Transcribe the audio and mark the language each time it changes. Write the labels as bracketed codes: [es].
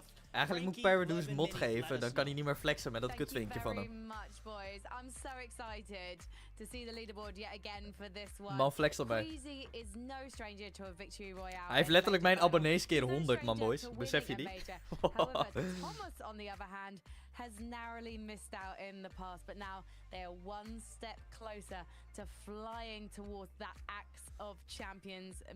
[nl] Eigenlijk moet Paradox mod geven, dan kan hij niet meer flexen met dat kutvinkje van hem. [en] I'm so excited to see the leaderboard yet again for this one. [nl] Man flex erbij. [en] Queasy is no stranger to a victory royale. [nl] Hij heeft letterlijk mijn abonnees keer 100, man, boys. Besef je die? [en] However, Thomas on the other hand has narrowly missed out in the past, but now they are one step closer to flying towards that axe of champions.